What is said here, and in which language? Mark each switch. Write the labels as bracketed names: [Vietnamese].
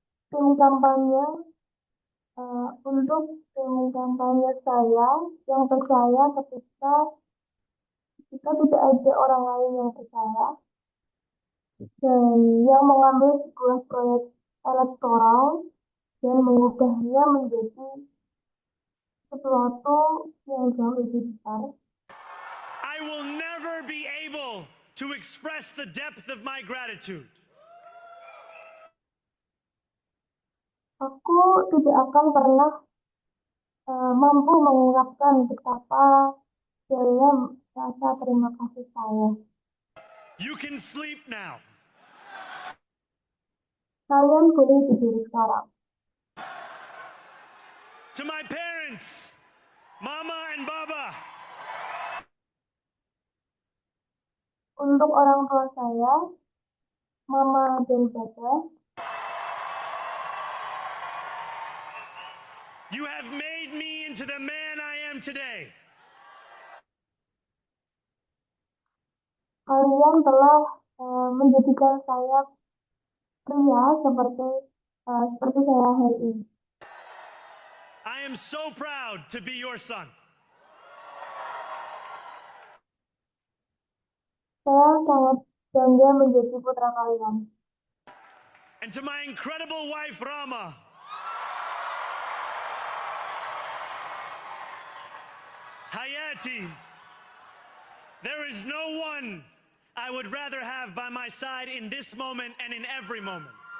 [Indonesian] tim kampanye untuk tim kampanye saya yang percaya ketika tidak ada orang lain yang percaya dan yang mengambil sebuah proyek elektoral dan mengubahnya menjadi sesuatu yang jauh lebih besar. [English] I will never be able to express the depth of my gratitude. [Indonesian] Aku tidak akan pernah mampu mengungkapkan betapa dalam rasa terima kasih saya. [English] You can sleep now. [Indonesian] Kalian boleh tidur sekarang. [English] To my parents, Mama and Baba, [Indonesian] Untuk orang tua saya, Mama dan Baba, [English] you have made me into the man I am today. [Indonesian] kalian telah menjadikan saya pria seperti saya hari ini. [English] I am so proud to be your son. [Indonesian] Saya sangat bangga menjadi putra kalian. [English] And to my incredible wife, Rama, Hayati, there is no one I would rather have by my side in this moment and in every moment.